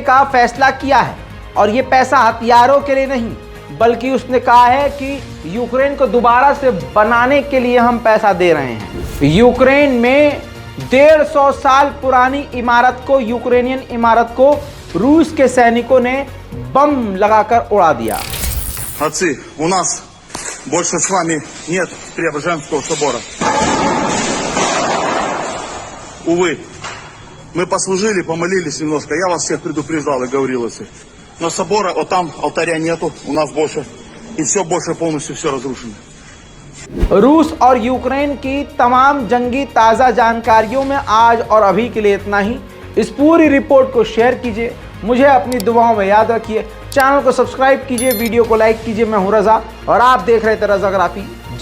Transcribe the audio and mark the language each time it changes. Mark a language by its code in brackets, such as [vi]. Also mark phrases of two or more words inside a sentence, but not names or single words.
[hi] का फैसला किया है और ये पैसा हथियारों के लिए नहीं, बल्कि उसने कहा है कि यूक्रेन को दोबारा से बनाने के लिए हम पैसा दे रहे हैं। यूक्रेन में 150 साल पुरानी इमारत को, यूक्रेनियन इमारत को रूस के सैनिकों ने बम लगाकर उड़ा दिया। [ru] Отцы, у нас больше с вами нет Преображенского собора. Увы, мы послужили, помолились немножко. Я вас всех предупреждал и говорил это. Но собора, вот там алтаря нету, у нас больше. И все больше полностью все разрушено. [hi] रूस और यूक्रेन की तमाम जंगी ताज़ा जानकारियों में आज और अभी के लिए इतना ही। इस पूरी रिपोर्ट को शेयर कीजिए, मुझे अपनी दुआओं में याद रखिए, चैनल को सब्सक्राइब कीजिए, वीडियो को लाइक कीजिए। मैं हूं रजा और आप देख रहे थे रजाग्राफी।